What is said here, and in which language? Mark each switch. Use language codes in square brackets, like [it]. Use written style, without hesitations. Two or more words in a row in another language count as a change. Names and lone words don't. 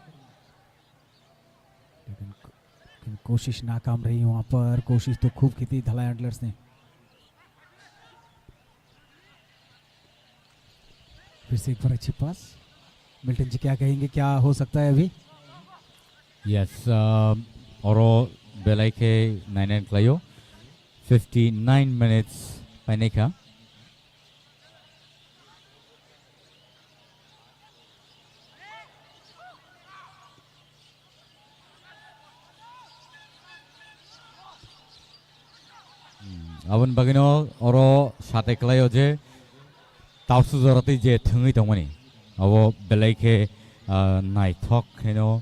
[hi] लेकिन कोशिश नाकाम रही वहां पर। कोशिश तो खूब की थी धलाई एंटलर्स ने। फिर से एक बार अच्छी पास। मिल्टन जी क्या कहेंगे, क्या हो सकता है अभी? Yes, [trp] Oro Belaike 9 Klayo 59 minutes Paneka. Awan bagino Oro Sate Klayo je Tausu Zorati je Tungi Tomani. Awo Belaike [en] Night Talk, you know.